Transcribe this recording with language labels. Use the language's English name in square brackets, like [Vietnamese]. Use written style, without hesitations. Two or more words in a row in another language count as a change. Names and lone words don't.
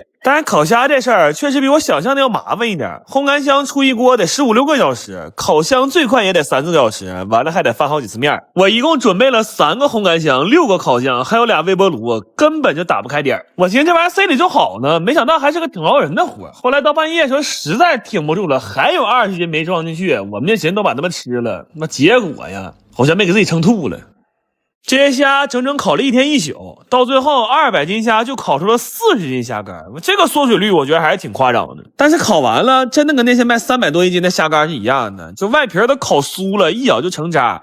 [Chinese] 當然烤蝦這事兒確實比我想象的要麻煩一點，烘乾箱出一鍋得15-16個小時，烤箱最快也得3-4個小時，完了還得翻好幾次面。我一共準備了3個烘乾箱、6個烤箱，還有2微波爐，根本就打不開點。我寻思這玩意兒塞裡就好呢，沒想到還是個挺熬人的活。後來到半夜的時候實在挺不住了，還有20斤沒裝進去，我們就尋思都把它們吃了，那結果呀，好像沒給自己撐吐了。這些蝦整整烤了1天1宿，到最後200斤蝦就烤出了40斤蝦乾，這個縮水率我覺得還是挺誇張的。但是烤完了真的跟那些賣300多1斤的蝦乾是一樣的，就外皮都烤酥了，一咬就成渣。